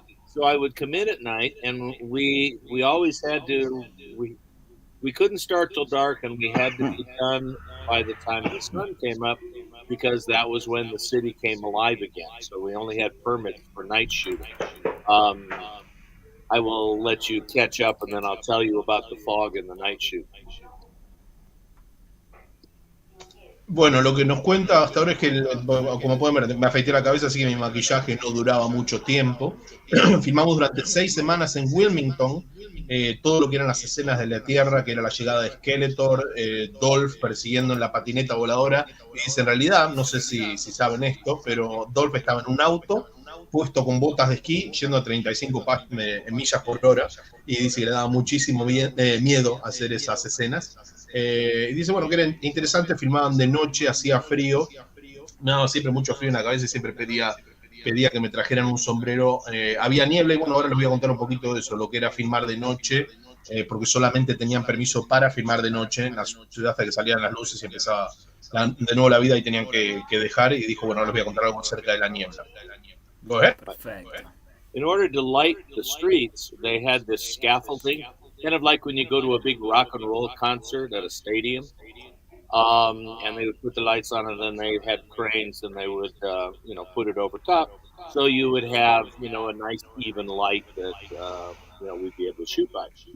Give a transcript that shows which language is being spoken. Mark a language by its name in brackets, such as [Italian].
[English] So I would come in at night, and we always had to, we couldn't start till dark, and we had to be done by the time the sun came up, because that was when the city came alive again. So we only had permits for night shooting. I will let you catch up, and then I'll tell you about the fog and the night shoot. [Spanish] Bueno, lo que nos cuenta hasta ahora es que, como pueden ver, me afeité la cabeza, así que mi maquillaje no duraba mucho tiempo. Filmamos durante 6 semanas en Wilmington, todo lo que eran las escenas de la Tierra, que era la llegada de Skeletor, Dolph persiguiendo en la patineta voladora. Y dice, en realidad, no sé si saben esto, pero Dolph estaba en un auto, puesto con botas de esquí, yendo a 35 millas por hora, y dice que le daba muchísimo miedo hacer esas escenas. Y dice, bueno, que era interesante, filmaban de noche, hacía frío, me daba siempre mucho frío en la cabeza y siempre pedía que me trajeran un sombrero. Había niebla y bueno, ahora les voy a contar un poquito de eso, lo que era filmar de noche, porque solamente tenían permiso para filmar de noche en la ciudad hasta que salían las luces y empezaba de nuevo la vida y tenían que dejar, y dijo, bueno, ahora les voy a contar algo acerca de la niebla. [English] Go ahead. [Spanish] Perfecto. [English] In order to light the streets, they had this scaffolding, kind of like when you go to a big rock and roll concert at a stadium. And they would put the lights on, and then they had cranes, and they would, put it over top. So you would have, a nice even light that, we'd be able to shoot by.